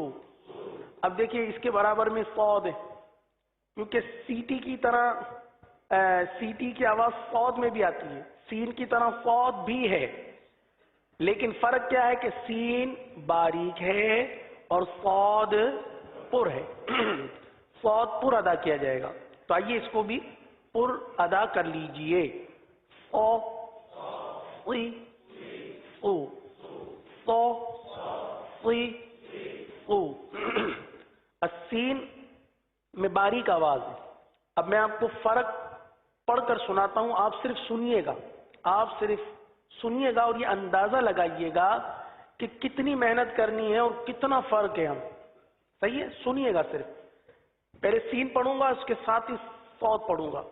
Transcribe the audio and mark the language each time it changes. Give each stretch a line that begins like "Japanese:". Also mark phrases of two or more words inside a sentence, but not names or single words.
Urdu: اب دیکھیے اس کے برابر میں صاد ہے کیونکہ سیٹی کی طرح سیٹی کی آواز صاد میں بھی آتی ہے، سین کی طرح صاد بھی ہے، لیکن فرق کیا ہے کہ سین باریک ہے اور صاد پر ہے. صاد پر ادا کیا جائے گا. تو آئیے اس کو بھی پر ادا کر لیجئے. او سی او سو سی او. السین میں باریک آواز ہے. اب میں آپ کو فرق پڑھ کر سناتا ہوں، آپ صرف سنیے گا، آپ صرف سنیے گا اور یہ اندازہ لگائیے گا کہ کتنی محنت کرنی ہے اور کتنا فرق ہے. ہم صحیح ہے، سنیے گا. صرف پہلے سین پڑھوں گا، اس کے ساتھ ہی صاد پڑھوں گا.